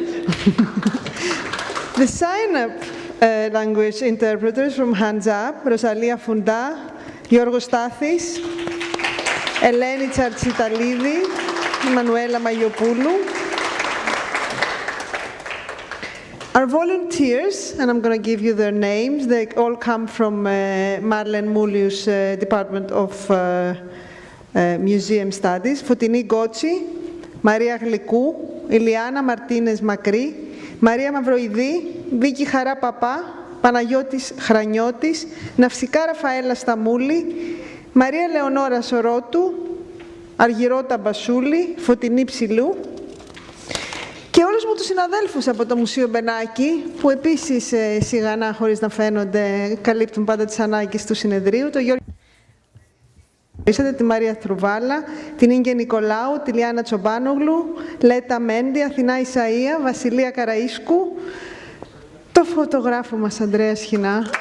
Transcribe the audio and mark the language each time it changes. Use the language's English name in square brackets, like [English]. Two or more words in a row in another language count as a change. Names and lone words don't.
[English] The sign-up language interpreters from Hands Up, Rosalia Funda, Giorgos Stathis, Eleni Tsartsitalidi, Manuela Maiopoulou. Our volunteers, and I'm going to give you their names, they all come from Marlene Mouliou's Department of Museum Studies, Foutini Gotsi, Maria Γλυκού, Iliana Martinez Μακρύ, Maria Mavroidi, [Greek] Βίκη Χαρά Παπά, Παναγιώτης Χρανιώτης, Ναυσικά Ραφαέλα Σταμούλη, Μαρία Λεωνόρα Σορότου, Αργυρότα Μπασούλη, Φωτεινή Ψηλού και όλους μου τους συναδέλφους από το Μουσείο Μπενάκη, που επίσης σιγανά χωρίς να φαίνονται καλύπτουν πάντα τις ανάγκες του συνεδρίου, το Γιώργο τη Μαρία Θρουβάλα, την Ίγκε Νικολάου, τη Λιάννα Τσομπάνογλου, Λέτα Μέντι, Αθηνά Ισαΐα, Βασιλεία Καραΐσκου, το φωτογράφο μας Ανδρέα Σχοινά.